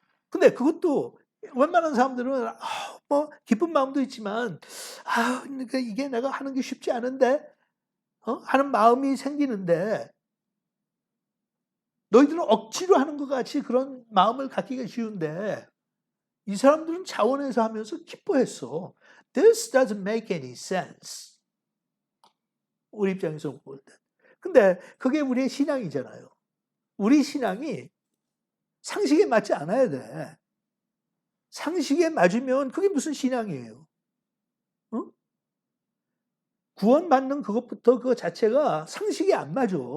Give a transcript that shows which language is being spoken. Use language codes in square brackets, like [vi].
[ko] 근데 그것도 웬만한 사람들은 뭐 기쁜 마음도 있지만 그러니까 이게 내가 하는 게 쉽지 않은데 하는 마음이 생기는데 너희들은 억지로 하는 것 같이 그런 마음을 갖기가 쉬운데 이 사람들은 자원해서 하면서 기뻐했어. [en] This doesn't make any sense. [ko] 우리 입장에서 볼 때. 근데 그게 우리의 신앙이잖아요. 우리 신앙이 상식에 맞지 않아야 돼. 상식에 맞으면 그게 무슨 신앙이에요. 어? 구원받는 그것부터 그거 자체가 상식에 안 맞아.